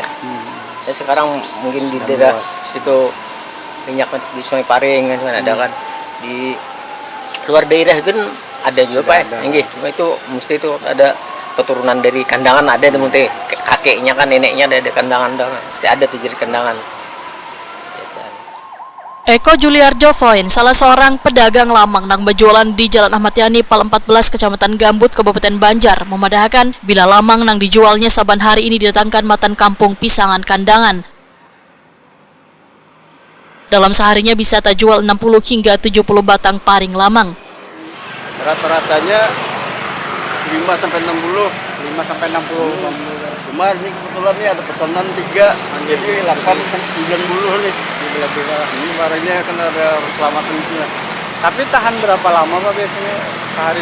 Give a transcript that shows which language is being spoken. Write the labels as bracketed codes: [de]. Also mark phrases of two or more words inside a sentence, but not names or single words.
[id] Ya sekarang mungkin di daerah situ banyak kan di Sungai Paring kan ada kan. Di luar daerah kan ada juga Pak. Cuma itu mesti itu ada keturunan dari kandangan ada teman teh, kakeknya kan neneknya ada kandangan dong. Mesti ada tuh jadi kandangan. [bjn] Eko Juliarjo Foin, salah seorang pedagang lamang nang berjualan di Jalan Ahmad Yani, Pal 14, Kecamatan Gambut, Kabupaten Banjar, memadahkan bila lamang nang dijualnya saban hari ini didatangkan matan kampung pisangan kandangan. [id] Dalam seharinya bisa terjual 60 hingga 70 batang paring lamang. Rata-ratanya 5 sampai 60. 5 sampai 60. Cuma ini kebetulan nih ada pesanan 3, jadi 8 kan 90 nih. Ini barangnya kan ada keselamatan itu ya. Tapi tahan berapa lama Pak biasanya sehari?